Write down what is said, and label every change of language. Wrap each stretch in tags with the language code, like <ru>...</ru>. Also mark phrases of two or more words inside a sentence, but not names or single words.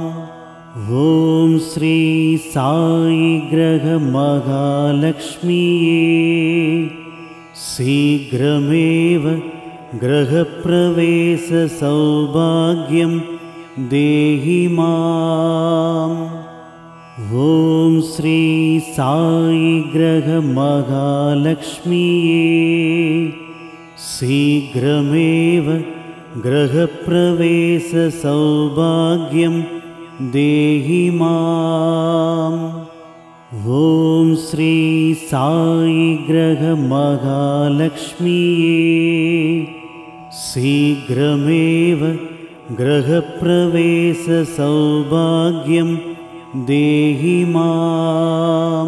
<sa>ओम् श्री साई ग्रह महालक्ष्मीये शीघ्रमेव गृहप्रवेश सौभाग्यं देहि माम्. ओम् श्री साई ग्रह महालक्ष्मीये शीघ्रमेव गृहप्रवेशसौभाग्यं देहि माम्। ॐ श्री साई ग्रह महालक्ष्मीये शीघ्रमेव गृहप्रवेशसौभाग्यं देहि माम्।</sa>